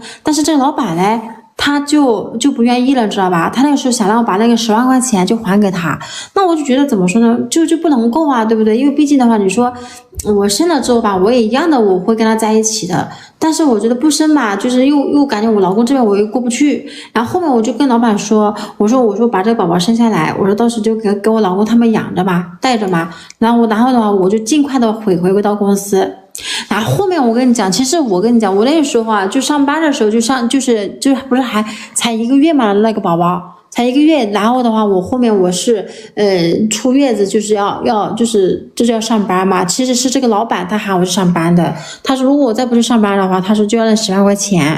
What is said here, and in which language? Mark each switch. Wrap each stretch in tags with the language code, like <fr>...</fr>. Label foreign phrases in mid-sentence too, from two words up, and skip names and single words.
<zh>但是這個老闆呢，他就不願意了，知道吧？他那個時候想讓我把那個10萬塊錢就還給他，那我就覺得怎麼說呢，就不能夠啊，对不对？因為畢竟的話，你說我生了之後吧，我也一樣的我會跟他在一起的。但是我覺得不生吧，就是又感覺我老公這邊我又過不去，然後後面我就跟老闆說，我說把這個寶寶生下來，我說到時就給我老公他們養着嘛，帶着嘛，然後的話我就盡快的回歸到公司。然後后面我跟你講，其實我跟你講，我那個時候啊，就上班的時候就是不是還才1個月嘛，那個寶寶才1個月，然後的話我後面我是出月子就是要上班嘛，其實是這個老闆他喊我去上班的，他說如果我再不去上班的話，他說就要那10萬塊錢。</zh>